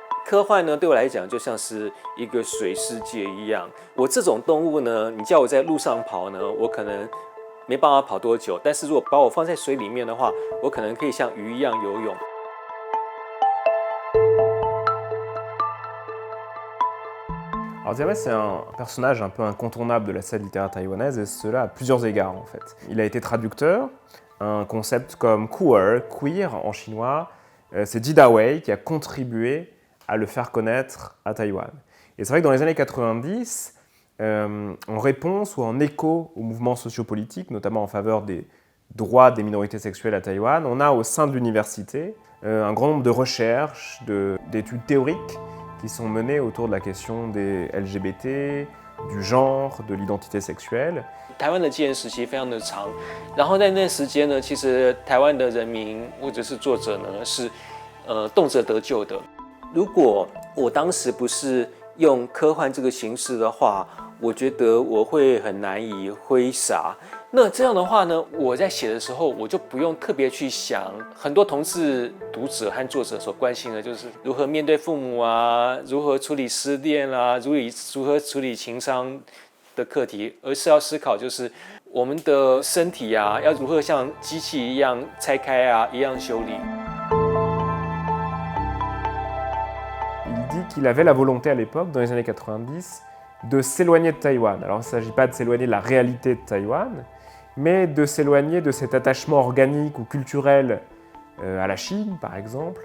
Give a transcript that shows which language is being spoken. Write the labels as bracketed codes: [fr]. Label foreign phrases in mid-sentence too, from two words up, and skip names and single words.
[zh] 科幻呢，对我来讲就像是一个水世界一样。我这种动物呢，你叫我在路上跑呢，我可能没办法跑多久。但是如果把我放在水里面的话，我可能可以像鱼一样游泳。 [fr] Alors Diawei, c'est un personnage un peu incontournable de la scène littéraire taïwanaise, et cela à plusieurs égards en fait. Il a été traducteur, un concept comme queer en chinois, c'est Ji Dawei qui a contribué à le faire connaître à Taïwan. Et c'est vrai que dans les années 90, en réponse ou en écho aux mouvements sociopolitiques, notamment en faveur des droits des minorités sexuelles à Taïwan, on a au sein de l'université un grand nombre de recherches, d'études théoriques qui sont menées autour de la question des LGBT, du genre, de l'identité sexuelle. [zh] 台湾的戒严时期非常的长，然后在那时间呢，其实台湾的人民或者是作者呢是动辄得咎的。如果我当时不是用科幻这个形式的话，我觉得我会很难以挥洒。那这样的话呢，我在写的时候，我就不用特别去想很多同志读者和作者所关心的，就是如何面对父母啊，如何处理失恋啊，如何处理情伤的课题，而是要思考就是我们的身体啊，要如何像机器一样拆开啊，一样修理。 [fr] Il dit qu'il avait la volonté à l'époque, dans les années 90, de s'éloigner de Taïwan. Alors il ne s'agit pas de s'éloigner de la réalité de Taïwan, mais de s'éloigner de cet attachement organique ou culturel à la Chine, par exemple.